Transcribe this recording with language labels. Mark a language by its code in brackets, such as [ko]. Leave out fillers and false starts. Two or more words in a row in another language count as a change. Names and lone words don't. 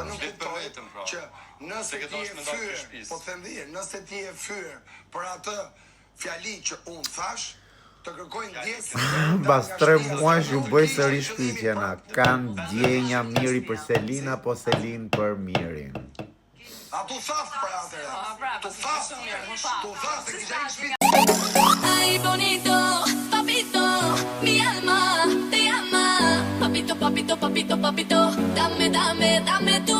[sq] Nuk kuptoj që nëse ti je fyr, po them dhe nëse ti je fyr për atë fjali që unë thash, të kërkojnë ndjesë. Pas 3 muajsh ju bëj sërish pyetjena. Kanë djenja Miri për Selin apo Selin për Mirin? A tu thaf për atëre. Tu thaf e kisha në shtëpi. [es] Ay, bonito, papito, mi alma te ama. Papito, papito, papito, papito, dame, dame, dame.